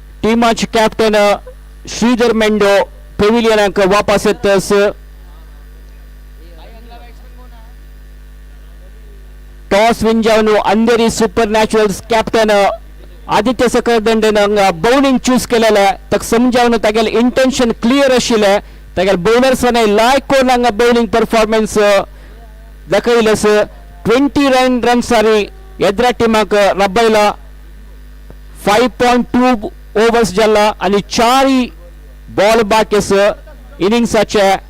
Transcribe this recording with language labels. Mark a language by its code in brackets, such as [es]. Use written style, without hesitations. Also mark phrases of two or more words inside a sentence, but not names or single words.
[kok] ಟೀಮಾಚ್ ಕ್ಯಾಪ್ಟನ್ ಶ್ರೀಧರ್ ಮೆಂಡೋ ಪೆವಿಲಿಯನ್ ಅಂಕ ವಾಪಸ್ ಎತ್ತಸ್ [en] toss win [kok] ಜಾವನು अंधेरी सुपर नॅचरल्स कॅप्टन आदित्य सकरदंडेन [en] bowling choose [kok] केलेले तक समजावन तागेल [en] intention clear [kok] आशिल्ले तागेल बौलर्सांनी लायक करून हांगा [en] bowling performance [kok] दाखयलस 20 रन सारी येद्रा टिमाक रबयला 5.2 ओवर्स जाल्ला आनी 4 बॉल बाकीस इनिंग्साचे